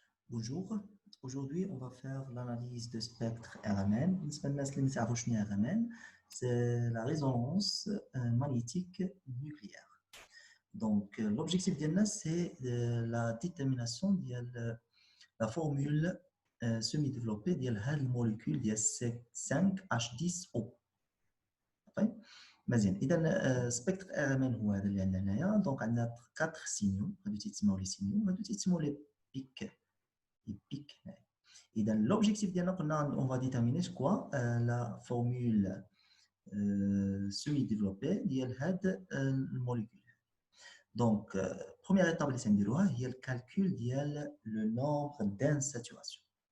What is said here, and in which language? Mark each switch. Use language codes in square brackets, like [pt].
[fr] Bonjour, aujourd'hui on va faire l'analyse de spectre RMN. [ar] بالنسبة للناس اللي ما تعرفوش شنو هي RMN, [fr] c'est la résonance magnétique nucléaire. Donc l'objectif [ar] ديالنا [fr] c'est la détermination ديال la formule semi-développée [ar] ديال هاد الموليكول ديال [fr] C5H10O. [ar] طيب مزيان. اذا سبيكتر RMN هو هذا اللي عندنا هنايا. دونك عندنا 4 سينيو، هادو تيتسموا لي سينيو، هادو تيتسموا لي بيك. [fr] Et dans l'objectif on va déterminer quoi la formule semi-développée de la molécule. Donc, première étape, c'est le calcul du nombre d'insaturations.